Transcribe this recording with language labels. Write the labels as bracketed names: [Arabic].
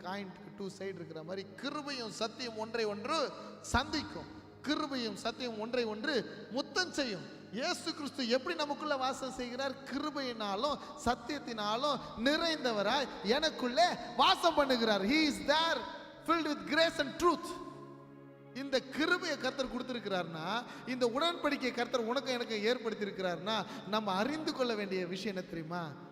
[Tamil] காயின்க்கு 2 side இருக்கிற மாதிரி கிருபையும் சத்தியம் ஒன்றை ஒன்று சந்திக்கும். கிருபையும் சத்தியம் ஒன்றை ஒன்று முத்தம் செய்யும். இயேசு கிறிஸ்து எப்படி நமக்குள்ள வாசம் செய்கிறார்? கிருபையினாலும் சத்தியத்தினாலும் நிறைந்தவராய் எனக்குள்ளே வாசம் பண்ணுகிறார். [English] He is there filled with grace and truth. [Tamil] இந்த கிருபையை கர்த்தர் கொடுத்திருக்கிறார்னா, இந்த உடன்படிக்கை கர்த்தர் உனக்கு எனக்கு ஏற்படுத்தி இருக்கிறார்னா, நம்ம அறிந்து கொள்ள வேண்டிய விஷயம் என்ன தெரியுமா?